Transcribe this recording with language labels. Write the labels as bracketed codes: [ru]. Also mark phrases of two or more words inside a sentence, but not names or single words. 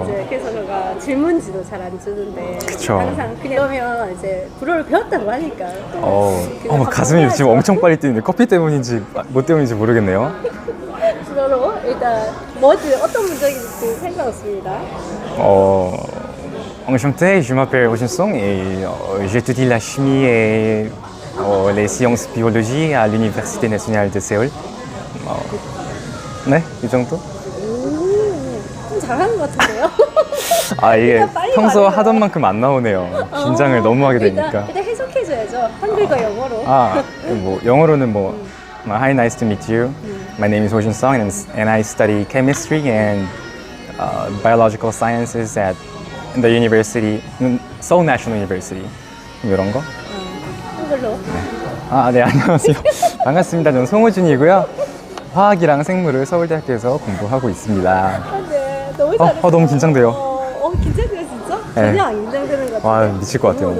[ko] 이제 그래서 제가 질문지도 잘 안 주는데 그쵸. 항상 그러면 이제 불어를 배웠다고 하니까 또 가슴이 지금 엄청 빨리 뛰는데 커피 때문인지 뭐 때문인지 모르겠네요. 불어로 일단 어떤 문제인지 상관없습니다. [fr] Enchanté, je m'appelle Roginsong et j'étudie la chimie et les sciences biologie à l'Université nationale de Séoul. [ko] 네, 이 정도? 좀 잘하는 것 같은데요? 이게 일단 빨리 평소 말해요. 하던 만큼 안 나오네요. 긴장을 너무 하게 되니까. 일단 해석해줘야죠. 한글과 영어로. [en] 영어로는 Hi, nice to meet you. My name is Ho Jun Song and I study chemistry and biological sciences at the university, Seoul National University. [ko] 이런 거? 한글로. 네, 안녕하세요. 반갑습니다. 저는 송호준이고요. 화학이랑 생물을 서울대학교에서 공부하고 있습니다. 네, 너무 잘했어요. 너무 긴장돼요. 긴장돼요 진짜? 네. 전혀 안 긴장되는 것 같아요. 미칠 것 같아요.